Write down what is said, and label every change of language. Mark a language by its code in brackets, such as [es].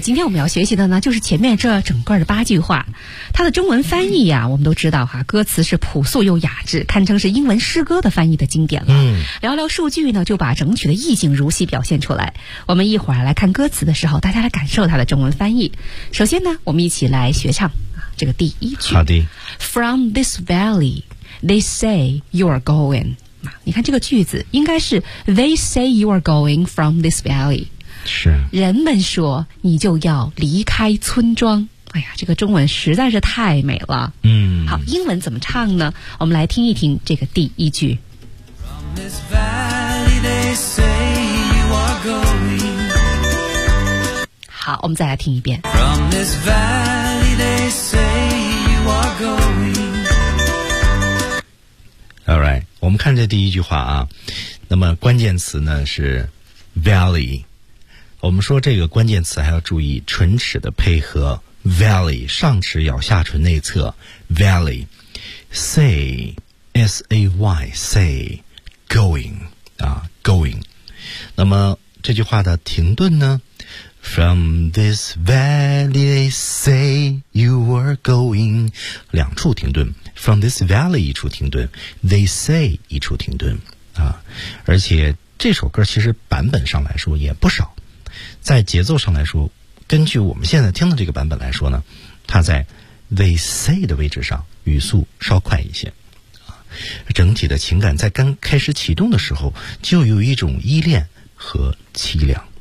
[zh] 今天我们要学习的呢就是前面这整个的八句话，他的中文翻译呀，我们都知道哈，歌词是朴素又雅致，堪称是英文诗歌的翻译的经典了。聊聊数据呢，就把整曲的意境如戏表现出来。我们一会儿来看歌词的时候，大家来感受他的中文翻译。首先呢，我们一起来学唱这个第一句。好的。 [en] From this valley they say you are going， [zh] 你看这个句子应该是 [en] They say you are going from this valley， [zh] 是人们说你就要离开村庄。哎呀，这个中文实在是太美了。好，英文怎么唱呢？我们来听一听这个第一句。 [en] From this valley they say you are going。 [zh] 好，我们再来听一遍。 [en] From this valley they say you are going。 All right， [zh] 我们看这第一句话啊，那么关键词呢是 valley。我们说这个关键词还要注意唇齿的配合， valley 上齿咬下唇内侧， [en] valley say s-a-y say going 啊 going。 [zh] 那么这句话的停顿呢？ [en] From this valley they say you were going， [zh] 两处停顿， [en] From this valley [zh] 一处停顿， [en] They say [zh] 一处停顿啊。而且这首歌其实版本上来说也不少，在节奏上来说，根据我们现在听的这个版本来说呢，它在 [en] they say [zh] 的位置上语速稍快一些，整体的情感在刚开始启动的时候就有一种依恋和凄凉。